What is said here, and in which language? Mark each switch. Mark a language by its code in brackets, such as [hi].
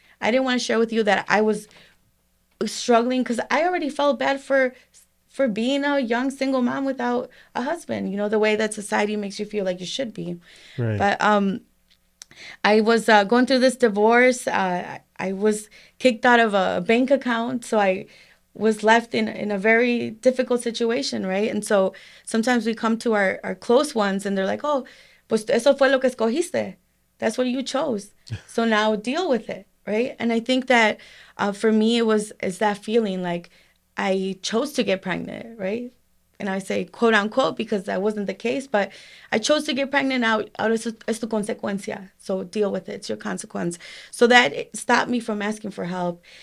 [en] I didn't want to share with you that I was struggling because I already felt bad for being a young single mom without a husband, the way that society makes you feel like you should be. Right. But I was going through this divorce. I was kicked out of a bank account, so I was left in a very difficult situation, right? And so sometimes we come to our close ones, and they're like, "Oh, [es] pues eso fue lo que escogiste. [en] That's what you chose. So now deal with it, right?" And I think that for me, it's that feeling like I chose to get pregnant, right? And I say quote unquote because that wasn't the case, but I chose to get pregnant out [es] es tu consecuencia. [en] So deal with it. It's your consequence. So that it stopped me from asking for help.